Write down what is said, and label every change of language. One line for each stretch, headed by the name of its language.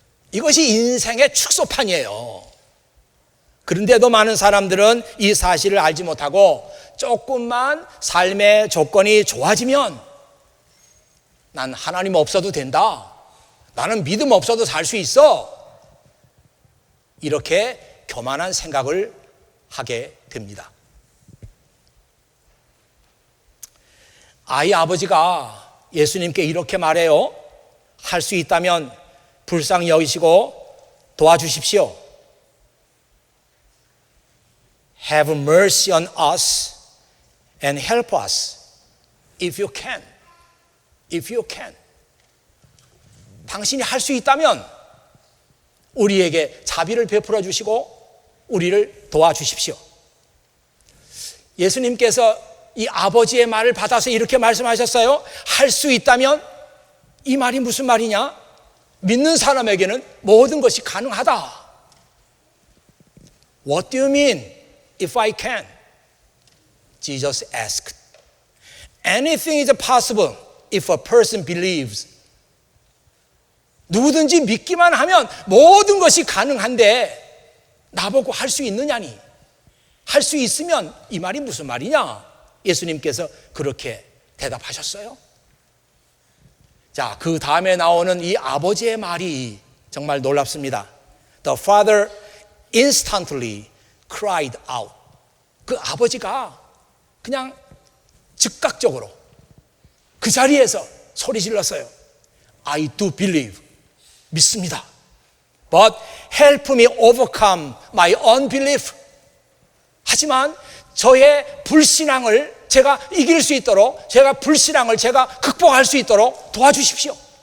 Korean: 이것이 인생의 축소판이에요. 그런데도 많은 사람들은 이 사실을 알지 못하고 조금만 삶의 조건이 좋아지면 난 하나님 없어도 된다, 나는 믿음 없어도 살 수 있어, 이렇게 교만한 생각을 하게 됩니다. 아이 아버지가 예수님께 이렇게 말해요. 할 수 있다면 불쌍히 여기시고 도와주십시오.
English: Have mercy on us and help us if you can. If you can.
Korean: 당신이 할 수 있다면 우리에게 자비를 베풀어 주시고 우리를 도와주십시오. 예수님께서 이 아버지의 말을 받아서 이렇게 말씀하셨어요. 할 수 있다면, 이 말이 무슨 말이냐? 믿는 사람에게는 모든 것이 가능하다.
English: What do you mean if I can? Jesus asked. Anything is possible if a person believes.
Korean: 누구든지 믿기만 하면 모든 것이 가능한데 나보고 할 수 있느냐니. 할 수 있으면 이 말이 무슨 말이냐? 예수님께서 그렇게 대답하셨어요. 자, 그 다음에 나오는 이 아버지의 말이 정말 놀랍습니다.
English: The father instantly cried out.
Korean: 그 아버지가 그냥 즉각적으로 그 자리에서 소리 질렀어요.
English: I do believe.
Korean: 믿습니다.
English: But help me overcome my unbelief.
Korean: 하지만 저의 불신앙을 제가 이길 수 있도록, 제가 불신앙을 제가 극복할 수 있도록 도와주십시오.